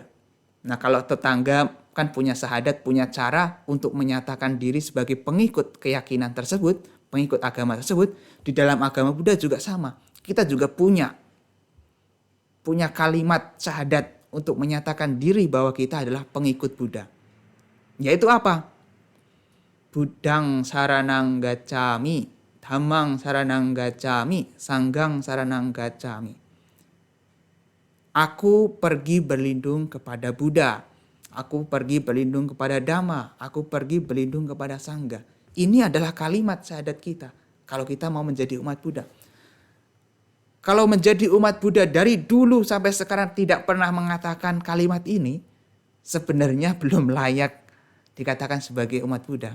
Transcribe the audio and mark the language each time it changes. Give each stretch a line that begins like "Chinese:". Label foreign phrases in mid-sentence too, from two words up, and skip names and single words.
Indonesian: Nah, kalau tetangga kan punya syahadat, punya cara untuk menyatakan diri sebagai pengikut keyakinan tersebut, pengikut agama tersebut. Di dalam agama Buddha juga sama. Kita juga punya kalimat syahadat untuk menyatakan diri bahwa kita adalah pengikut Buddha. Yaitu apa?
Pali: Buddhang saranang gacchami, Dhammang saranang gacchami, Sanggang saranang gacchami.
Indonesian: Aku pergi berlindung kepada Buddha. Aku pergi berlindung kepada Dhamma. Aku pergi berlindung kepada Sangha. Ini adalah kalimat syahadat kita kalau kita mau menjadi umat Buddha. Kalau menjadi umat Buddha dari dulu sampai sekarang tidak pernah mengatakan kalimat ini, sebenarnya belum layak dikatakan sebagai umat Buddha.